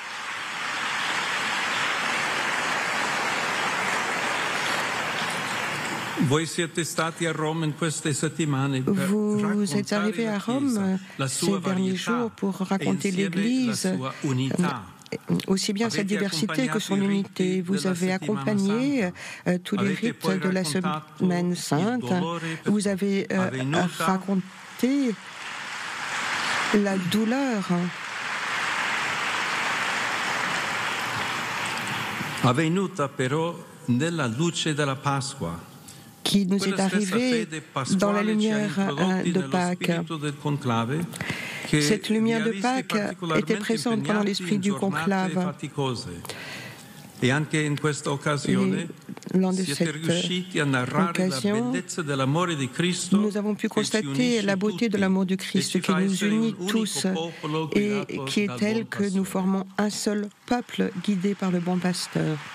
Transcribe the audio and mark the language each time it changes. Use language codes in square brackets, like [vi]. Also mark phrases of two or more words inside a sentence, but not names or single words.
[fr] Vous êtes arrivé à Rome ces derniers jours pour raconter l'Église, aussi bien sa diversité que son unité. Vous avez accompagné tous les rites de la Semaine Sainte. Vous avez raconté la douleur. [it] Avvenuta però nella luce della Pasqua. [fr] Qui nous est arrivé dans la lumière de Pâques. Cette lumière de Pâques était présente pendant l'esprit du conclave. Et lors de cette occasion, nous avons pu constater la beauté de l'amour du Christ qui nous unit tous et qui est tel que nous formons un seul peuple guidé par le bon pasteur.